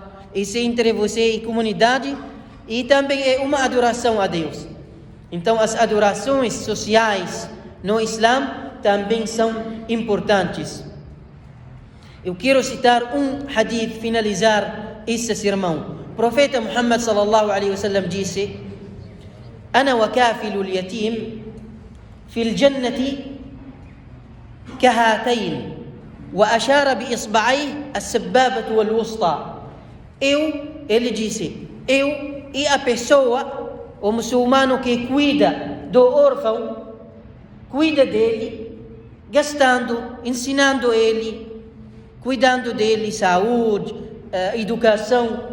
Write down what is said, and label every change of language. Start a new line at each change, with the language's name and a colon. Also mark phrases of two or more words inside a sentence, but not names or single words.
Portuguese: Isso é entre você e a comunidade, e também é uma adoração a Deus. Então as adorações sociais no Islã também são importantes. Eu quero citar um hadith, finalizar esse sermão. O profeta Muhammad
Arabic: صلى الله عليه وسلم disse: "أنا وكافل اليتيم في الجنة كهاتين وأشار بإصبعيه السبابة والوسطى".
Portuguese: Ele disse, eu e a pessoa, o muçulmano que cuida do órfão, cuida dele, gastando, ensinando ele, cuidando dele, saúde, educação.